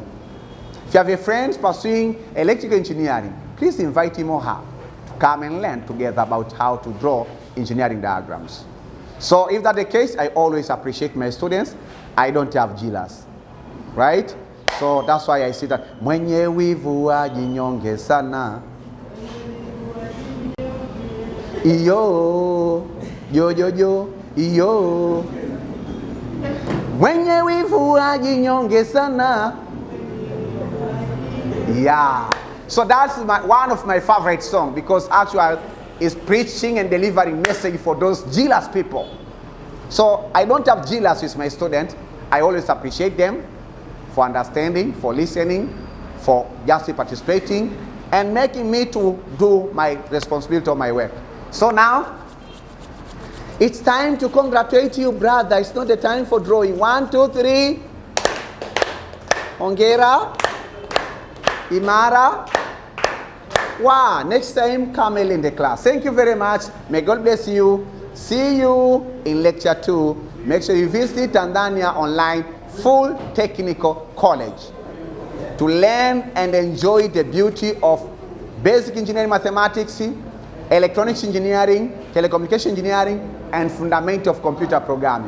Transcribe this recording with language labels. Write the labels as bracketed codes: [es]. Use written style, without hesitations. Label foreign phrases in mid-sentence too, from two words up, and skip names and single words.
[en] If you have a friend pursuing electrical engineering, please invite him or her to come and learn together about how to draw engineering diagrams. So if that's the case, I always appreciate my students. I don't have jealous, right? So that's why I say that [sw] mwenye wivu ajinyonge sana. Iyo, yo, iyo. Mwenye wivu ajinyonge sana. [en] Yeah. So that's one of my favorite songs, because actually it's preaching and delivering message for those jealous people. So I don't have jealous with my students. I always appreciate them for understanding, for listening, for just participating, and making me to do my responsibility of my work. So now, it's time to congratulate you, brother. It's not the time for drawing. 1, 2, 3. [sw] Hongera. Imara. [en] Wow. Next time, come early in the class. Thank you very much. May God bless you. See you in lecture 2. Make sure you visit Tanzania Online Full Technical College to learn and enjoy the beauty of basic engineering mathematics, electronics engineering, telecommunication engineering, and fundamental of computer programming.